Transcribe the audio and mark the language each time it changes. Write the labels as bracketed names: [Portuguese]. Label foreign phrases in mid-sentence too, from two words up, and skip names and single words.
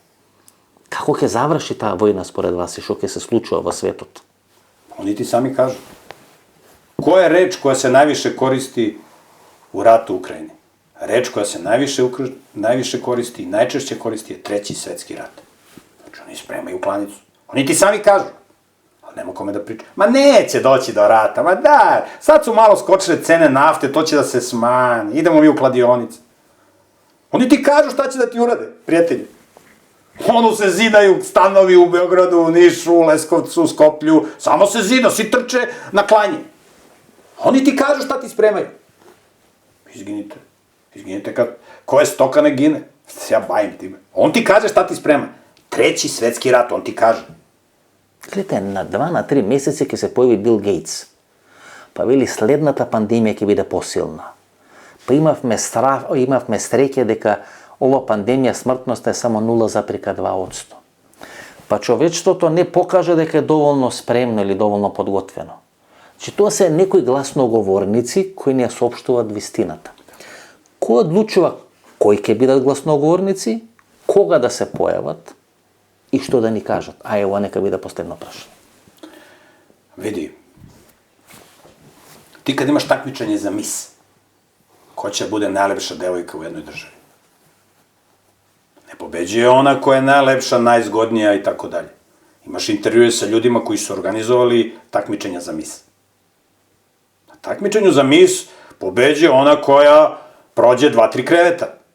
[Macedonian] Како ќе заврши таа војна според вас и што ќе се случува во светот? [Serbian] Они ти сами кажу. Која е реч која се највише користи у рату у Украjini? Реч која се највише користи и најчešće користи е Треći светски рат. Значи, они спремају кланицу. Они ти сами кажу. Ali nema kome da priča. Ma neće doći do rata, ma da, sad su malo skočile cene nafte, to će da se smanji, idemo mi u kladionice. Oni ti kažu šta će da ti urade, prijatelji. Ono se zidaju stanovi u Beogradu, u Nišu, u Leskovcu, u Skoplju, samo se zida, svi trče na klanje. Oni ti kažu šta ti spremaju. Izginite kad, ko je stoka ne gine. Ja bavim time. On ti kaže šta ti sprema. Treći svetski rat, on ti kaže. [Macedonian] Гледате, на 2-3 месеци ќе се појави Бил Гейтс. Па вели следната пандемија ќе биде посилна. Па имавме среќа дека ова пандемија смртноста е само 0,2%. Па човечеството не покажа дека е доволно спремно или доволно подготвено. Значи тоа се некои гласноговорници кои не соопштуваат вистината. Кој одлучува кои ќе бидат гласноговорници, кога да се појават и што да ни кажат? А ево, нека биде последно прашање. [Serbian] Види, ти kad imaš takmičenje za mis, ko će bude najlepša devojka u jednoj državi? Ne pobeđuje ona koja je najlepša, najzgodnija i tako dalje. Imaš intervjue sa ljudima koji su organizovali takmičenja za mis. Na takmičenju za mis pobeđuje ona koja prođe 2-3 kreveta.